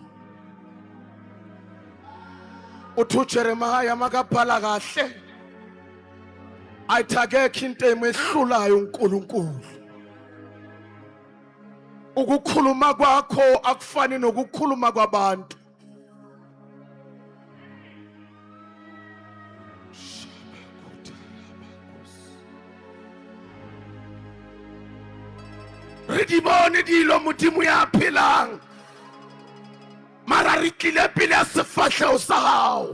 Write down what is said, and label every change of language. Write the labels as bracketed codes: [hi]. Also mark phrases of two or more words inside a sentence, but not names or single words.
[zu] Uthi uJeremiah makabhala kahle, ayithakekho into emehlulayo uNkulunkulu. Ukukhuluma kwakho akufani nokukhuluma kwabantu. [st] Re di bone dilo Modimo ya phelang, mara re tlile pele ya sefahlego sa gago.